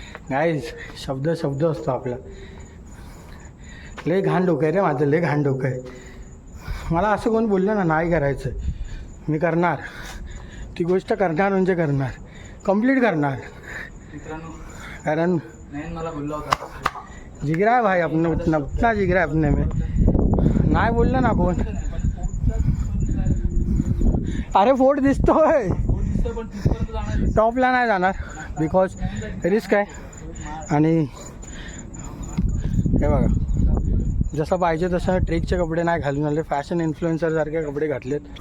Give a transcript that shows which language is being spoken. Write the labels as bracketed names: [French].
[Marathi] Guys शब्द असतो आपला. लय घाण डोकं आहे रे माझं, लय घाण डोकं आहे. मला असं कोण बोललं ना नाही करायचं, मी करणार. ती गोष्ट करणार म्हणजे करणार, कंप्लीट करणार. कारण मला बोलला होता [Hindi] जिगरा है भाई अपने, उतना जिगरा है अपने में. [Marathi] नाही बोललं ना कोण. अरे फोर्ट दिसतोय, टॉपला नाही जाणार बिकॉज रिस्क आहे. आणि हे बघा जसं पाहिजे तसं ट्रेकचे कपडे नाही घालून आले, फॅशन इन्फ्लुएन्सरसारखे कपडे घातलेत.